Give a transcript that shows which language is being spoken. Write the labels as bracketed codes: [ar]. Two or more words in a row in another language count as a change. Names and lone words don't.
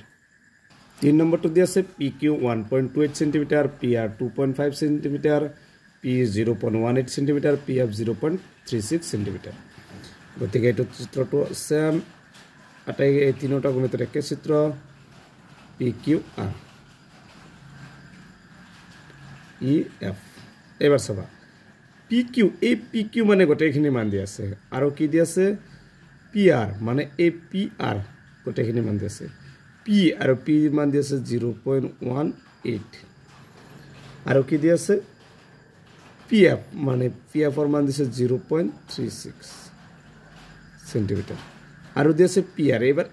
[as] 3 নম্বৰটো দি আছে পি কিউ 1.28 সেন্টিমিটাৰ, পি আৰ 2.5 সেন্টিমিটাৰ, পি 0.18 সেন্টিমিটাৰ, পি এফ 0.36 সেন্টিমিটাৰ। গতিকে এইটো চিত্ৰটো চেম, আটাই এই তিনিটা গুণিতৰ একে চিত্ৰ। পি কিউ আর ই এফ এবার চাবা পি কিউ এই পি কিউ মানে গোটেইখিনি মান দি আছে আৰু কি দি আছে পি আর মানে এই পি আর গোটেইখিনি মান দি আছে পি আৰু পি মান দি আছে 0.18 আৰু কি দি আছে পি এফ মানে পি এফৰ মান দিছে 0.36 সেন্টিমিটার আৰু দি আছে পি আর এবাৰ